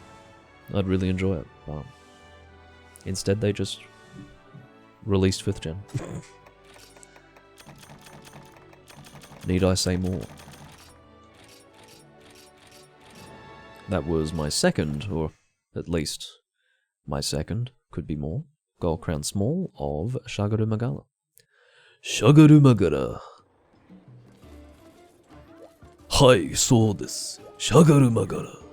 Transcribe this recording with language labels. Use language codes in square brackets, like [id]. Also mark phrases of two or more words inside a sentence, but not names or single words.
[en] I'd really enjoy it, but instead they just released 5th gen. Need I say more? That was my second, or at least my second, could be more. Gold Crown Small of Shagaru Magara. Shagaru Magara. [ja] Hai, so desu. [en] Shagaru Magara.